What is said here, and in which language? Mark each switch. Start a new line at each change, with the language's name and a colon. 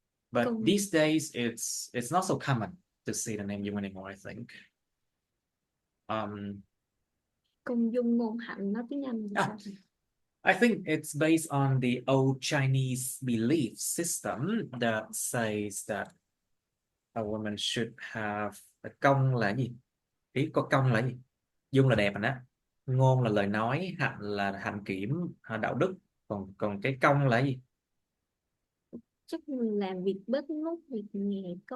English: But these days, it's not so common to see the name Dung anymore, I think.
Vietnamese: Công dung ngôn hạnh nó tiếng Anh là sao?
English: I think it's based on the old Chinese belief system that says that a woman should have a
Vietnamese: công là gì? Ý có công là gì? Dung là đẹp rồi đó. Ngôn là lời nói, hạnh là hạnh kiểm, đạo đức. Còn cái công là gì? Chắc mình làm việc bếp nút, việc nhà,